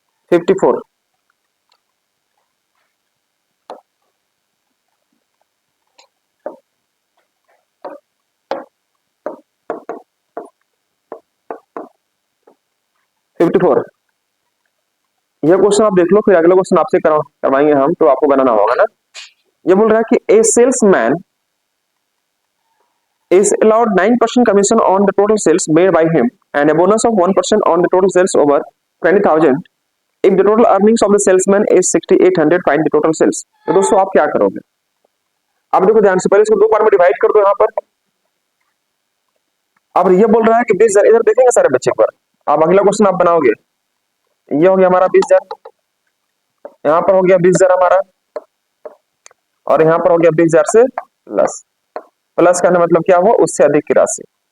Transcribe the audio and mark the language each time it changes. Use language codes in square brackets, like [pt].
[hi] 54 54 यह क्वेश्चन आप देख लो, फिर अगला क्वेश्चन आपसे करवाएंगे हम, तो आपको बनाना होगा ना। ये बोल रहा है कि [en] A salesman is allowed 9% commission on the total sales made by him and a bonus of 1% on the total sales over 20,000 if the total earnings of the salesman is 6,800, find the total sales। [hi] तो दोस्तों आप क्या करोगे? अब देखो ध्यान से, पहले इसको दो पार्ट में डिवाइड कर दो। यहाँ पर अब ये बोल रहा है कि 20,000, इधर देखेंगे सारे बच्चे पर। अब अगला क्वेश्चन आप बनाओगे, ये हो गया हमारा 20,000, यहाँ पर हो गया 20,000 हमारा, और यहाँ पर हो गया 20,000 से प्लस। प्लस का मतलब क्या हुआ? उससे अधिक की राशि।